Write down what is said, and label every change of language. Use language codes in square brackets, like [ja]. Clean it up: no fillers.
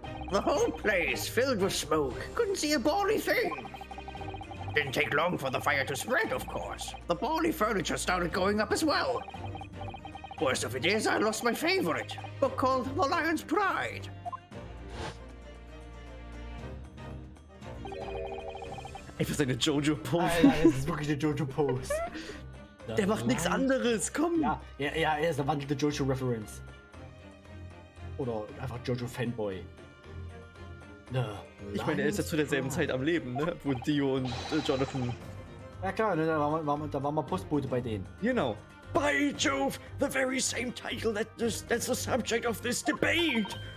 [en] The whole place filled with smoke. Couldn't see a bally thing. Didn't take long for the fire to spread, of course. The bally furniture started going up as well. Worst of it is, I lost my favorite book called The Lion's Pride. [de] Einfach seine Jojo-Pose. Alter, das ist wirklich eine Jojo-Pose. Der macht nichts anderes, komm! Ja, er ist eine wandelnde Jojo-Reference. Oder einfach Jojo-Fanboy. Ich meine, er ist ja zu derselben Zeit am Leben, ne? Wo Dio und Jonathan... Ja klar, ne, da war mal Postbote bei denen. Genau. [en] By Jove, the very same title that's the subject of this debate.